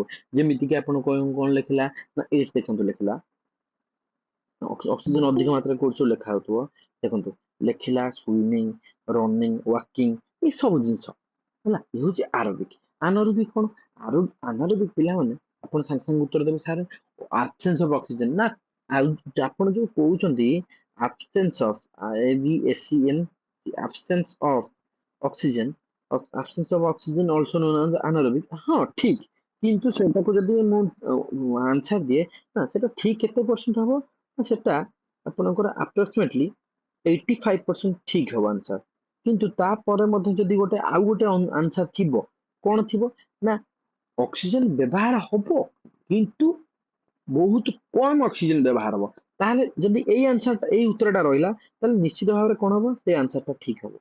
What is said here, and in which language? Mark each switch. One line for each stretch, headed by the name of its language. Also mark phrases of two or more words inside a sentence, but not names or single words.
Odia: ଯେମିତି କି ଆପଣ କଣ ଲେଖିଲା ନା, ଏଇଠି ଦେଖନ୍ତୁ ଲେଖିଲା ଅକ୍ସିଜେନ ଅଧିକ ମାତ୍ରାରେ କୋଉଠି ସବୁ ଲେଖା ହଉଥିବ, ଦେଖନ୍ତୁ ଲେଖିଲା
English: swimming, running, walking,
Odia: ଏଇ ସବୁ ଜିନିଷ ହେଲା। ଇଏ ହଉଛି ଆରବିକ। ଆନାରବିକ କଣ, ଆନାରବିକ ପିଲାମାନେ ଆପଣ ସାଙ୍ଗେ ସାଙ୍ଗେ ଉତ୍ତର ଦେବେ ସାର୍
English: absence of oxygen
Odia: ନା, ଆଉ ଆପଣ ଯୋଉ କହୁଛନ୍ତି
English: absence of, ABSEN, absence of oxygen, absence of oxygen also known as anaerobic,
Odia: ହଁ ଠିକ, କିନ୍ତୁ ସେଟାକୁ ଯଦି ମୁଁ ଆନ୍ସର ଦିଏ ନା, ସେଟା ଠିକ କେତେ ପରସେଣ୍ଟ ହବ ନା, ସେଟା ଆପଣଙ୍କର ଆପ୍ରୋକ୍ସିମେଟଲି 85% ଠିକ ହବ ଆନ୍ସର। କିନ୍ତୁ ତାପରେ ମଧ୍ୟ ଯଦି ଆଉ ଗୋଟେ ଆନ୍ସର ଥିବ, କଣ ଥିବ ନା, ଅକ୍ସିଜେନ ବ୍ୟବହାର ହବ କିନ୍ତୁ ବହୁତ କମ ଅକ୍ସିଜେନ ବ୍ୟବହାର ହବ, ତାହେଲେ ଯଦି ଏଇ ଉତ୍ତରଟା ରହିଲା, ତାହେଲେ ନିଶ୍ଚିତ ଭାବରେ କଣ ହବ, ସେଇ ଆନ୍ସରଟା ଠିକ ହବ।